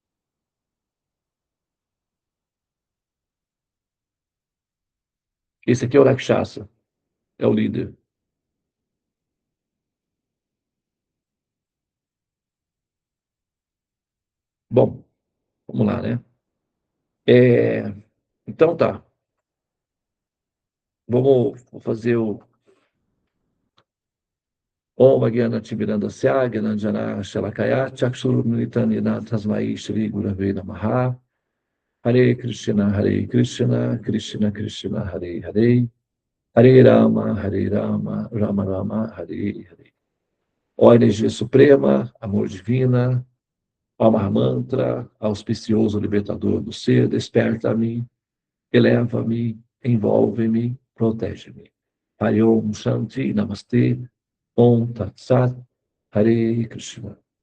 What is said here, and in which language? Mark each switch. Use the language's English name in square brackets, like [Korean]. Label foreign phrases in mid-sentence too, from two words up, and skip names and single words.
[Portuguese] Esse aqui é o Rakshasa, é o líder. Bom, vamos lá, né? Então tá. Vou fazer o [Sanskrit] ॐ ज्ञान तिमिरान्धस्य ज्ञानाञ्जन शलाकया चक्षुरुन्मीलितेन तस्मै श्री गुरवे नमः हरे कृष्ण कृष्ण कृष्ण हरे हरे हरे राम राम राम हरे हरे. [Portuguese] Ó energia suprema, amor divina, ó Mahamantra, auspicioso libertador do ser, desperta-me, eleva-me, envolve-me, protege-me. [Sanskrit] हरे ॐ शान्ति नमस्ते ॐ तत् सत् हरे कृष्ण.